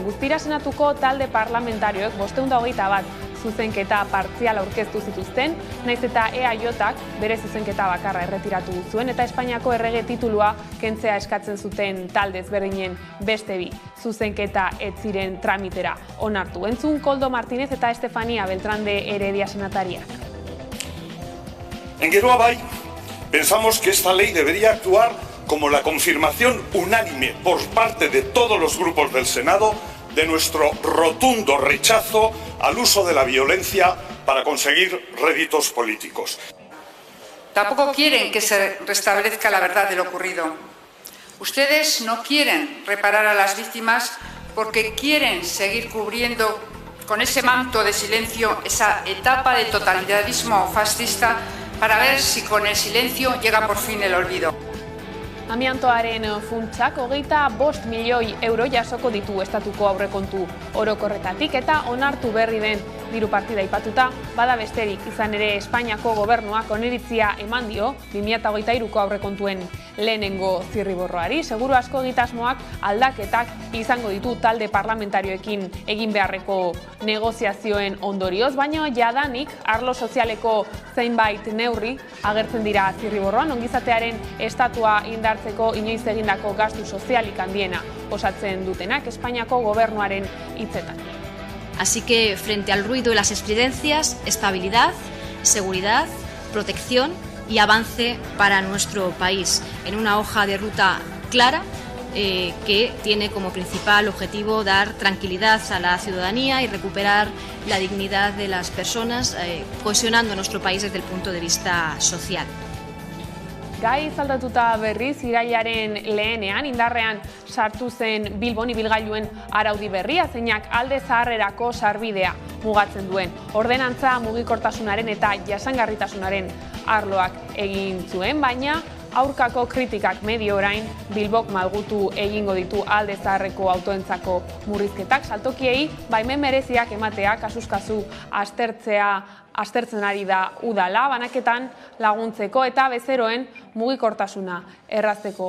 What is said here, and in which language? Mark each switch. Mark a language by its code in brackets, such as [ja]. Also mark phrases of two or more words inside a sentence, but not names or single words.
[eu] Guztira Senatuko talde parlamentarioek 521 zuzenketa partzial aurkeztu zituzten, naiz eta EAJak bere zuzenketa bakarra erretiratu zuen eta Espainiako errege titulua kentzea eskatzen zuten talde ezberdinen beste bi zuzenketa ez ziren tramitera onartu. Entzun Koldo Martínez eta Estefania Beltrán de Heredia senatariak. [es] En Geroa bai, pensamos que esta ley debería actuar como la confirmación unánime por parte de todos los grupos del Senado de nuestro rotundo rechazo al uso de la violencia para conseguir réditos políticos. Tampoco quieren que se restablezca la verdad de lo ocurrido. Ustedes no quieren reparar a las víctimas porque quieren seguir cubriendo con ese manto de silencio esa etapa de totalitarismo fascista para ver si con el silencio llega por fin el olvido. [eu] Amiantoaren funtsak 25 milioi euro jasoko ditu estatuko aurrekontu orokorretatik eta onartu berri den diru partida aipatuta bada besterik. Izan ere Espainiako gobernuak oniritzia eman dio 2023ko aurrekontuen lehenengo zirriborroari. Seguru asko egitasmoak aldaketak izango ditu talde parlamentarioekin egin beharreko negoziazioen ondorioz, baina jadanik arlo sozialeko zeinbait neurri agertzen dira zirriborroan. Ongizatearen estatua indartzeko inoiz egindako gastu sozialik handiena osatzen dutenak Espainiako gobernuaren hitzetan. [es] Así que, frente al ruido y las estridencias, estabilidad, seguridad, protección y avance para nuestro país, en una hoja de ruta clara que tiene como principal objetivo dar tranquilidad a la ciudadanía y recuperar la dignidad de las personas, cohesionando nuestro país desde el punto de vista social. [eu] Gai zaldatuta berriz, irailaren lehenean, indarrean sartu zen Bilbon ibilgailuen araudi berria, zeinak alde zaharrerako sarbidea mugatzen duen. Ordenantza mugikortasunaren eta jasangarritasunaren arloak egin zuen, baina aurkako kritikak medio orain Bilbok malgutu egingo ditu alde zaharreko autoentzako murrizketak, saltokiei baimen mereziak ematea kasuz-kasu aztertzen ari da udala, banaketan laguntzeko eta bezeroen mugikortasuna errazteko.